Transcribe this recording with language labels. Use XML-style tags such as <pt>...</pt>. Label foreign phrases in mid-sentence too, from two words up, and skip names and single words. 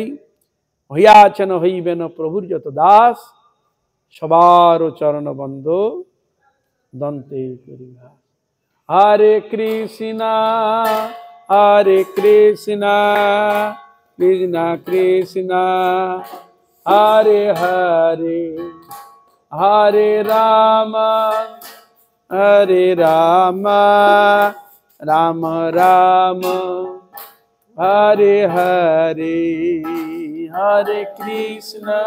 <bn>হইয়াছেন হইবেন প্রভুর যত দাস, সবার চরণ বন্ধ দন্তে করিবা।</bn> <sa>হরে কৃষ্ণ হরে কৃষ্ণ কৃষ্ণ কৃষ্ণ হরে হরে, হরে রাম হরে রাম রাম রাম হরে হরে, হরে কৃষ্ণ।</sa>